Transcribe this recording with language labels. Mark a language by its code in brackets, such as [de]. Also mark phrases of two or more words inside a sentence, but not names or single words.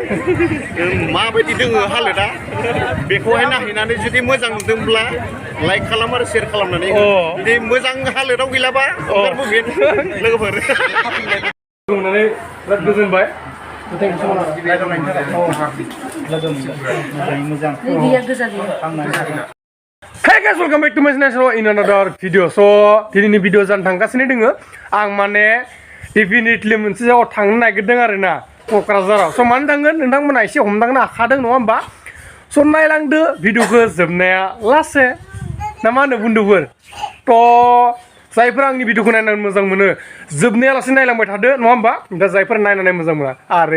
[brx] माबायदि दोङो हालोदा बेखौहाय नायहैनानै जुदि मोजां नुदोंब्ला लाइक खालाम आरो शेयार खालामनानै जुदि मोजां हालोदाव गैलाबा ओंखारबोगोन लोगोफोर बुंनानै बिराद गोजोनबाय [en] Hey guys, welcome back to my channel in another video. [brx] So, दिनैनि भिडिअ जानो थांगासिनो दोङो आं माने डेफिनेटलि मोनसे जायगायाव थांनो नागिरदों आरोना क'क्राझाराव स' मानो थांगोन नोंथांमोना एसे हमदांनो हाखादों नङा होमबा स' नायलांदो भिडिअखौ जोबनाया लासे ना मा होनो बुन्दुफोर थ' जायफोर आंनि भिडिअखौ नायनानै मोजां मोनो जोबनाया लासे नायलांबाय थादो नङा होमबा दा जायफोर नायनानै मोजां मोना आरे